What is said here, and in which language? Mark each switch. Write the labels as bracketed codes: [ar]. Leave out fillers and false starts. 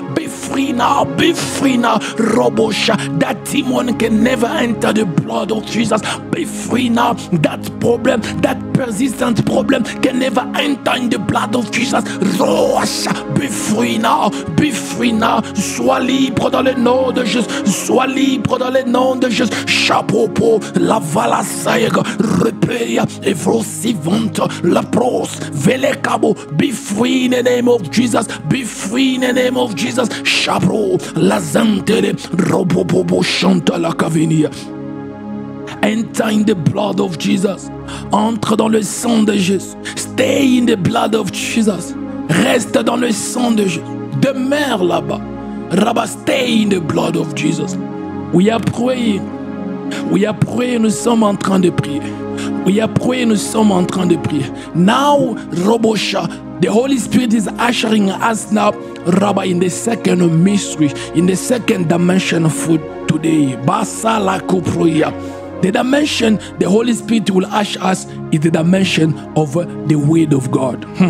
[en] Be free now, be free now. Robosha, that demon can never enter the blood of Jesus. Be free now. That problem, that persistent problem can never enter in the blood of Jesus. Robosha, be free now, be free now. [fr] Sois libre dans le nom de Jésus. Sois libre dans le nom de Jésus. Chapeau, la vala saïga, repeya, evrosivante, la pros, velekabo. [en] Be free in the name of Jesus. Be free in the name of Jesus. Chapeau, la zantele, robobobo chante la cavenia. Enter in the blood of Jesus. [fr] Entre dans le sang de Jésus. [en] Stay in the blood of Jesus. [fr] Reste dans le sang de Jésus. Demeure là-bas. [en] Rabba, stay in the blood of Jesus. We are praying. We are praying. [fr] Nous sommes en train de prier. [en] We are praying. [fr] Nous sommes en train de prier. [en] Now, Robosha, the Holy Spirit is ushering us now, Rabba, in the second mystery, in the second dimension of today. Basala Kuproya. The dimension the Holy Spirit will usher us is the dimension of the Word of God.